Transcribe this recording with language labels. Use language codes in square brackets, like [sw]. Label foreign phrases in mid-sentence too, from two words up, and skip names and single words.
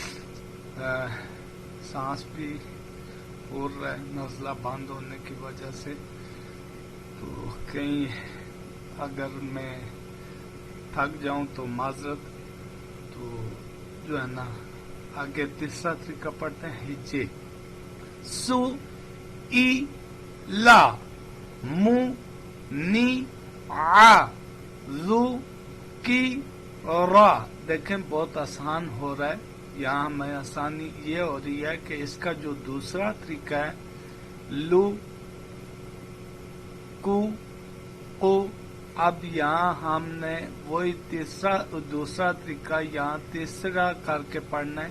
[ur] سانس بھی پھول رہا ہے نزلہ بند ہونے کی وجہ سے، تو کہیں اگر میں تھک جاؤں تو معذرت. تو جو ہے نا آگے تیسرا طریقہ پڑھتے ہیں ہجے. [ar] سو ای لا مو نی ع زو کی را. [ur] دیکھیں بہت آسان ہو رہا ہے یہاں. میں آسانی یہ ہو رہی ہے کہ اس کا جو دوسرا طریقہ ہے لو کو اب یہاں ہم نے وہی دوسرا طریقہ یہاں تیسرا کر کے پڑھنا ہے.